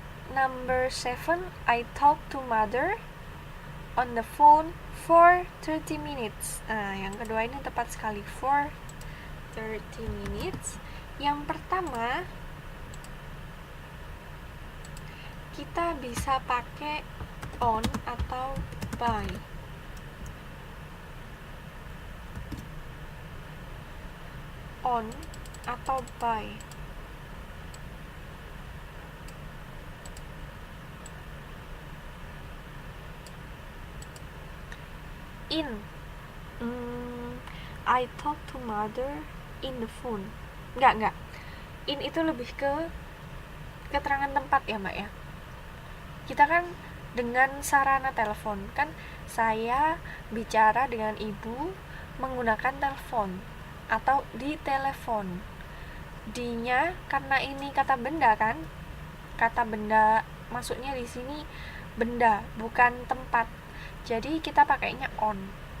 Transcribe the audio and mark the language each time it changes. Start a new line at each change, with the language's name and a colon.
English: Number 7, I talk to mother on the phone for 30 minutes.
Indonesian: Nah, yang kedua ini tepat sekali,
English: for 30 minutes.
Indonesian: Yang pertama, kita bisa pakai on atau by. On atau by. In.
English: I talk to mother in the phone.
Indonesian: Enggak. In itu lebih ke keterangan tempat ya Mbak ya. Kita kan dengan sarana telepon, kan saya bicara dengan ibu menggunakan telepon atau di telepon. D-nya karena ini kata benda kan, kata benda, maksudnya di sini benda bukan tempat, jadi kita pakainya on.